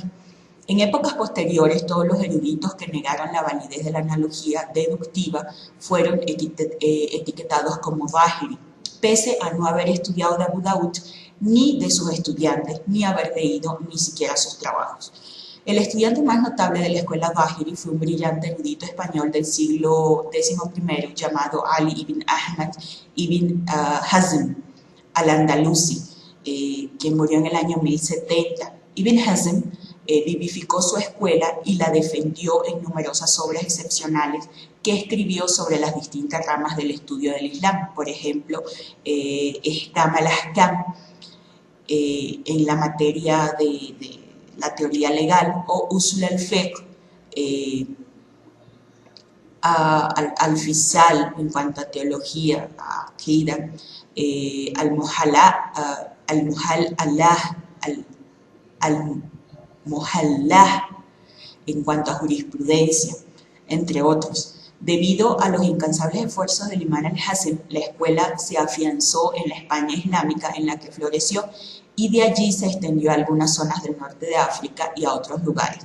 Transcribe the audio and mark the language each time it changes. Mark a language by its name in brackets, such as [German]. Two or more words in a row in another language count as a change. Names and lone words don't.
[Spanish] En épocas posteriores, todos los eruditos que negaron la validez de la analogía deductiva fueron etiquetados como Zahiri, pese a no haber estudiado de Abu Daud, ni de sus estudiantes, ni haber leído ni siquiera sus trabajos. El estudiante más notable de la escuela Zahiri fue un brillante erudito español del siglo XI llamado Ali ibn Ahmad ibn Hazm al-Andalusi, quien murió en el año 1070. Ibn Hazm vivificó su escuela y la defendió en numerosas obras excepcionales que escribió sobre las distintas ramas del estudio del Islam. Por ejemplo, Ihkam al-Ahkam en la materia de la teoría legal, o Usul al-Fiqh al-Fisal en cuanto a teología, a Aqida, al-Muhallah en cuanto a jurisprudencia, entre otros. Debido a los incansables esfuerzos del imán al-Hazm, la escuela se afianzó en la España islámica en la que floreció y de allí se extendió a algunas zonas del norte de África y a otros lugares.